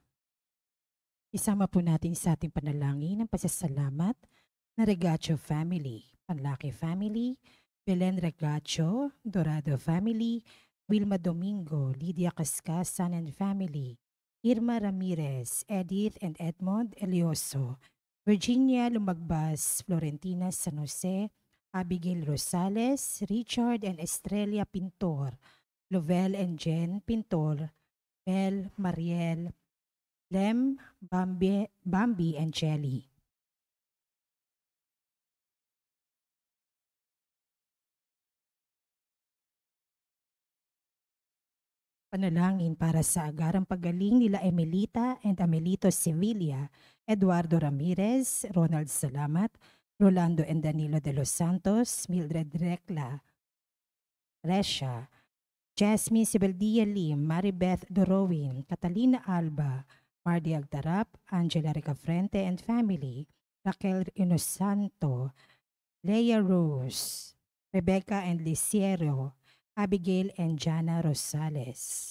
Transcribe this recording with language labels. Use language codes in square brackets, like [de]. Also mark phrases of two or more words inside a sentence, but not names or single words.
[tl] Isama po natin sa ating panalangin ang pasasalamat na Regacho family, Panlaki family, Belen Regacho, Dorado family, Wilma Domingo, Lydia Cascasan [en] and family, [tl] Irma Ramirez, Edith and Edmond Elioso, Virginia Lumagbas, Florentina San Jose, Abigail Rosales, Richard and Estrella Pintor, Lovell and Jen Pintor, Mel, Mariel, Lem, Bambi and Jelly. Panalangin para sa agarang paggaling nila Emelita and Amelito Sevilla, Eduardo Ramirez, Ronald Salamat, Rolando and Danilo de los Santos, Mildred Recla, Resha, Jasmine Sibeldia Lim, Maribeth Dorowin, Catalina Alba, Mardy Agtarap, Angela Ricafrente [en] and family, [tl] Raquel Inosanto, Leia Rose, Rebecca and Lisiero, Abigail and Jana Rosales.